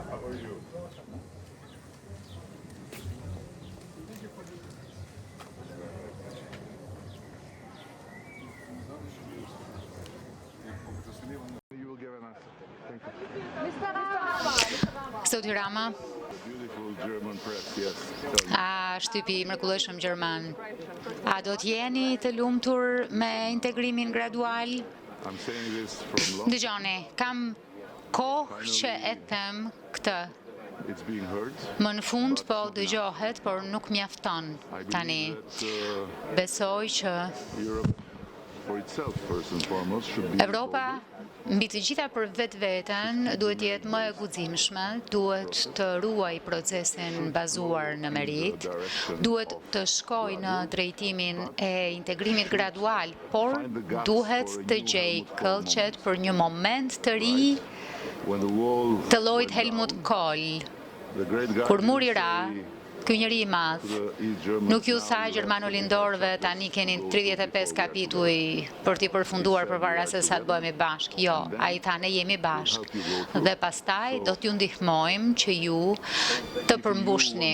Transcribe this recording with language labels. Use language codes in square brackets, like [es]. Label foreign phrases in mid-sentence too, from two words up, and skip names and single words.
[en] How are you? You will give an answer. Thank you. [sq] Zoti Rama, [en] Beautiful German press, yes. [sq] a shtypi mrekullueshëm gjerman, a do të jeni të lumtur me integrimin gradual? [en] I'm saying this from long. [sq] Dëgjoni, kam kohë që e them këtë. [en] It's being heard. [sq] Më në fund po dëgjohet, por nuk mjafton [en] I [sq] tani. [en] believe that [sq] Besoj që [en] Europe, for itself, first and foremost, should be. [sq] Europa mbi të gjitha për vetveten duhet jetë më e guximshme, duhet të ruaj procesin bazuar në merit, duhet të shkojë në drejtimin e integrimit gradual, por duhet të gjej këllqet për një moment të ri [en] When the wall, [sq] të llojit Helmut Kohl, [en] the great guy, [sq] kur muri ra, ky njeri i madh [en] German, [sq] nuk ju tha gjermanolindorëve tani keni 35 kapituj për t'i përfunduar përpara se sa të bëhemi bashkë. Jo, ai tha ne jemi bashkë dhe pastaj do t'ju ndihmojmë që ju të përmbushni.